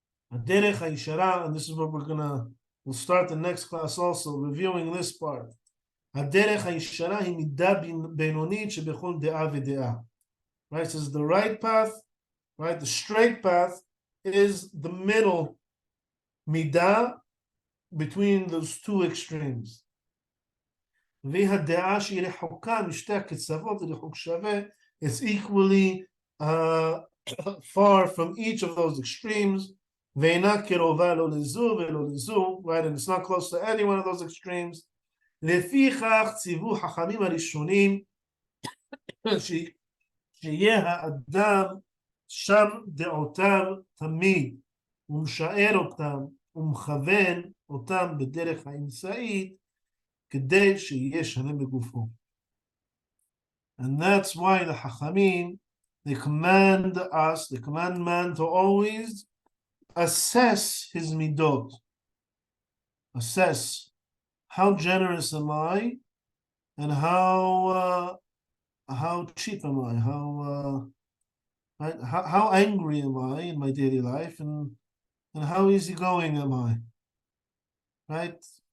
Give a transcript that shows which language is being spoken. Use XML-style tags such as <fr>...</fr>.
<en>And this is what we'll start the next class also, reviewing this part.</en> <he>הדרך הישרה היא מידה בינונית שבכל דעה ודעה.</he> <en>Right, so the right path, right, the straight path is the middle midah between those two extremes.</en> <he>והדעה שהיא רחוקה משתי הקצוות ריחוק שווה,</he> <en>it's equally far from each of those extremes,</en> <he>ואינה קרובה לא לזו ולא לזו,</he> <en>right, and it's not close to any one of those extremes.</en> <he>לפיכך ציוו חכמים הראשונים שיהיה האדם שם דעותיו תמיד, ומשאר אותם ומכוון אותם בדרך האמצעית, כדי שיהיה שלם בגופו.</he> <en>And that's why the Chachamim, they command us, they command man to always assess his midot. Assess how generous am I, and how cheap am I, how angry am I in my daily life, and how easygoing am I, right?</en>